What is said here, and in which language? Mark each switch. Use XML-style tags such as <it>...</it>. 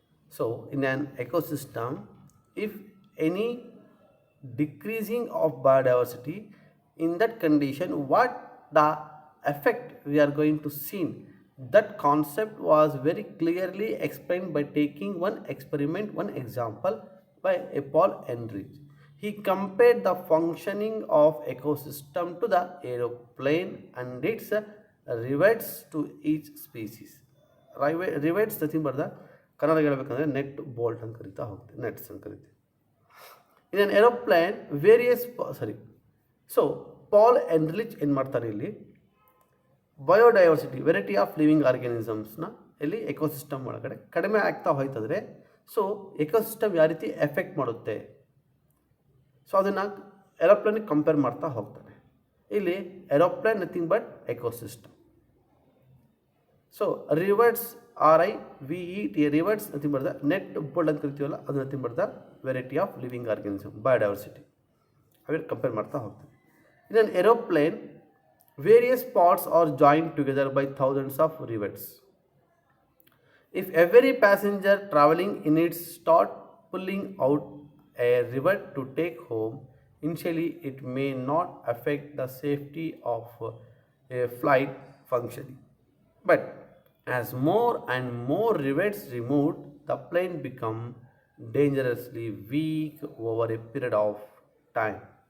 <en>So in an ecosystem, if any decreasing of biodiversity, in that condition what the effect we are going to see, that concept was very clearly explained by taking one experiment, one example by a Paul Ehrlich. He compared the functioning of ecosystem to the aeroplane and its rivets to each species. Rivets nothing but the</en> <kn>Kannada ಹೇಳಬೇಕಂದ್ರೆ net bolt ಅಂತ ಕರಿತಾ ಹೋಗ್ತೀವಿ, nets ಅಂತ ಕರಿತೀವಿ.</kn> <en>in an aeroplane various</en> <kn>so Pal enrich ಏನು ಮಾಡ್ತಾರೆ ಇಲ್ಲಿ, biodiversity variety of living ಆರ್ಗ್ಯಾನಿಸಮ್ಸ್ನ ಇಲ್ಲಿ ಎಕೋಸಿಸ್ಟಮ್ ಒಳಗಡೆ ಕಡಿಮೆ ಆಗ್ತಾ ಹೋಯ್ತಂದರೆ ಸೊ ಎಕೋಸಿಸ್ಟಮ್ ಯಾವ ರೀತಿ ಎಫೆಕ್ಟ್ ಮಾಡುತ್ತೆ, ಸೊ ಅದನ್ನು ಏರೋಪ್ಲೇನಿಗೆ ಕಂಪೇರ್ ಮಾಡ್ತಾ ಹೋಗ್ತಾನೆ. ಇಲ್ಲಿ aeroplane nothing but ecosystem. So reverse RIVET reverse nothing but the net bold ಅಂತ ಕರಿತೀವಲ್ಲ, ಅದು nothing but the variety of living organism, biodiversity. ಅವೇನು ಕಂಪೇರ್ ಮಾಡ್ತಾ ಹೋಗ್ತೀವಿ.</kn> <en>In an aeroplane various parts are joint together by thousands of rivets. If every passenger traveling in it start pulling out a rivet to take home, initially it may not affect the safety of a flight functioning. But as more and more rivets removed, the plane become dangerously weak over a period of time.</en>